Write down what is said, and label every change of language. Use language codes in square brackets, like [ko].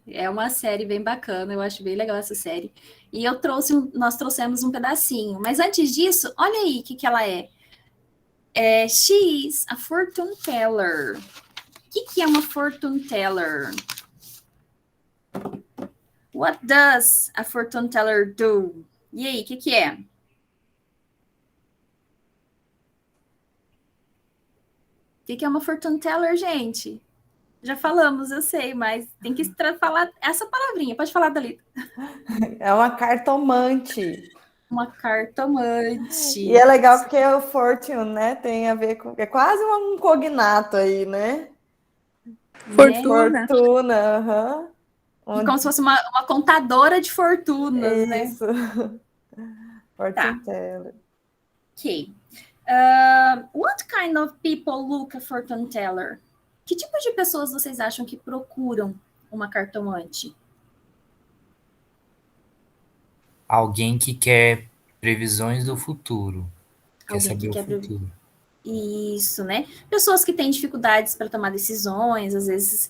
[pt] É uma série bem bacana, eu acho bem legal essa série. E nós trouxemos um pedacinho. Mas antes disso, olha aí o que ela é. [en] She's a fortune teller. [pt] O que é uma fortune teller? [en] What does a fortune teller do? [pt] E aí, o que é? O que é uma fortune teller, gente? Já falamos, eu sei, mas tem que falar essa palavrinha. Pode falar, Thalita. É uma cartomante. Uma cartomante. E é legal porque o Fortune, né, tem a ver com... É quase um cognato aí, né? Fortuna. Fortuna, aham. E como se fosse uma contadora de fortunas, né? Isso. Fortune teller. Ok. [en] What kind of people look a fortune teller? [pt] Que tipo de pessoas vocês acham que procuram uma cartomante? Alguém que quer previsões do futuro. Quer Alguém que saber o quer futuro. isso, né? Pessoas que têm dificuldades para tomar decisões, às vezes.